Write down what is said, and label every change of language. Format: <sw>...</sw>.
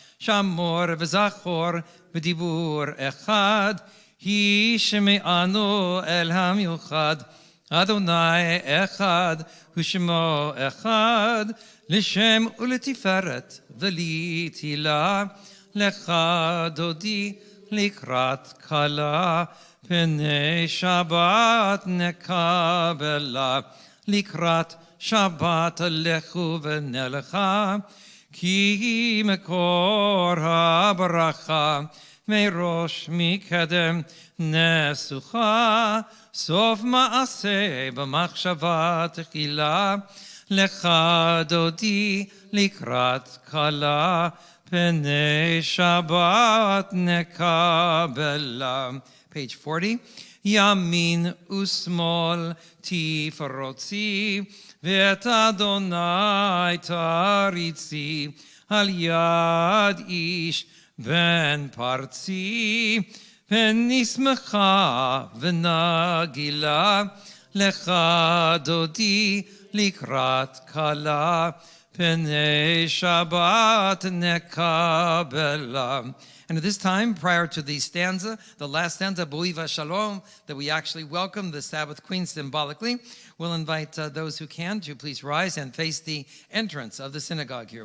<he>Shamor v'zachor v'dibur echad, hi shemi'anu el hamiuchad. Adonai echad, u'shemo echad, לשם ולתפארת ולתהילה. לך דודי לקראת כלה, פני שבת נקבלה. לקראת שבת לכו ונלכה, כי מקור הברכה מראש מקדם נסוכה. סוף מעשה במחשבה תחילה. לך דודי לקראת כלה, פני שבת נקבלה. Page 40. ימין ושמאל תפרוצי, ואת אדוני תריצי. על יד איש בן פרצי, ונשמחה ונגילה. לך דודי לקראת כלה, P'nei Shabbat nekabela.</he> <en>And at this time, prior to the stanza, the last stanza, Bo'iva Shalom, that we actually welcome the Sabbath Queen symbolically, we'll invite those who can to please rise and face the entrance of the synagogue here.</en>